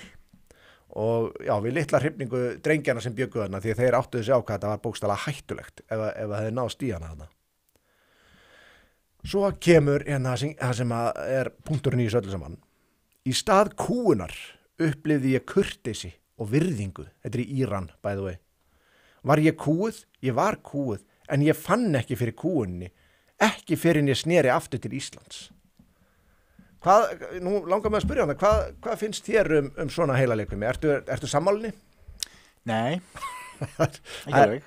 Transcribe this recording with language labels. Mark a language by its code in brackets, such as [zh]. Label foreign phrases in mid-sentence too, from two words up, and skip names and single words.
[is] Og já, við litla hrifningu drengjana sem bjöggu þarna því að þeir áttuðu sig á hvað þetta var bókstaflega hættulegt ef það hefði náðst í hana þarna. Svo kemur það sem er punkturinn í þessu öllu saman. Í stað kúunar upplifði ég kurteisi og virðingu. Þetta er í Íran, [en] by the way. [is] Var ég kúuð? Ég var kúuð, en ég fann ekki fyrir kúunni, ekki fyrir en ég sneri aftur til Íslands. Nú langar mig að spyrja hana, hvað finnst þér um svona heilaleikfimi? Ertu sammálinni? Nei, ekki alveg.